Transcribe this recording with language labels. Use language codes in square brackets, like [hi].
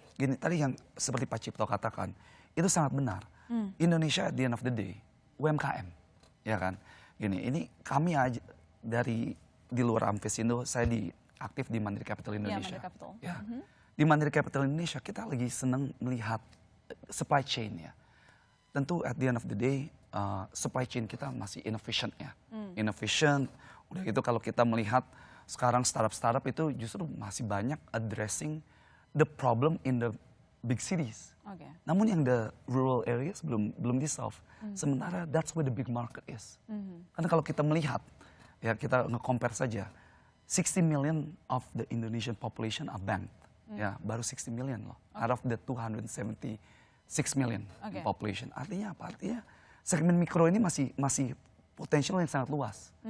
[id] Gini, tadi yang seperti Pak Cipto katakan, itu sangat benar. [en] Indonesia at the end of the day, UMKM. [id] Ya kan? Gini, ini kami aja di luar Amfesindo, saya aktif di Mandiri Capital Indonesia. Mandiri Capital. Ya. Di Mandiri Capital Indonesia kita lagi senang melihat supply chain ya. [en] Tentu at the end of the day supply chain [id] kita masih [en] inefficient ya. Inefficient. [id] Udah gitu kalau kita melihat sekarang startup itu justru masih banyak [en] addressing the problem in the big cities. Okay. [id] Namun yang [en] the rural areas [id] belum di solve. [en] Sementara that's where the big market is. [id] Karena kalau kita melihat ya kita nge-compare saja [en] 60 million of the Indonesian population are banked. [id] Ya, baru [en] 60 million loh. Out of the 276 million population. [id] Artinya apa? Artinya segmen mikro ini masih potensial yang sangat luas.